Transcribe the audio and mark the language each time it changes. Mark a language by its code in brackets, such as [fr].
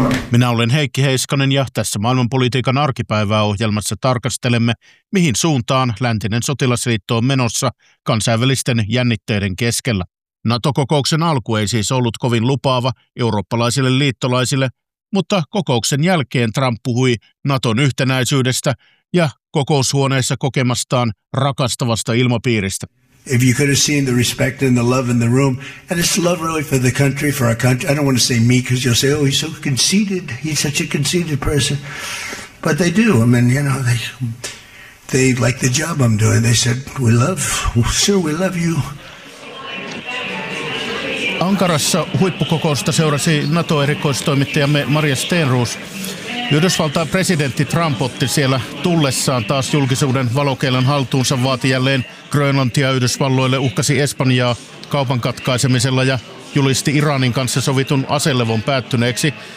[fi] Minä olen Heikki Heiskanen ja tässä maailmanpolitiikan arkipäivää ohjelmassa tarkastelemme, mihin suuntaan läntinen sotilasliitto on menossa kansainvälisten jännitteiden keskellä. NATO-kokouksen alku ei siis ollut kovin lupaava eurooppalaisille liittolaisille, mutta kokouksen jälkeen Trump puhui NATOn yhtenäisyydestä ja kokoushuoneessa kokemastaan rakastavasta ilmapiiristä. [en] If you could have seen the respect and the love in the room, and it's love really for the country, for our country. I don't want to say me, because you'll say, oh, he's so conceited. He's such a conceited person. But they do. I mean, you know, they like the job I'm doing. They said, we love, sure, we love you. [fi] Ankarassa huippukokousta seurasi NATO-erikoistoimittajamme Maria Stenroos. Yhdysvaltain presidentti Trump otti siellä tullessaan taas julkisuuden valokeilan haltuunsa, vaati jälleen Grönlantia Yhdysvalloille, uhkasi Espanjaa kaupan katkaisemisella ja julisti Iranin kanssa sovitun aselevon päättyneeksi.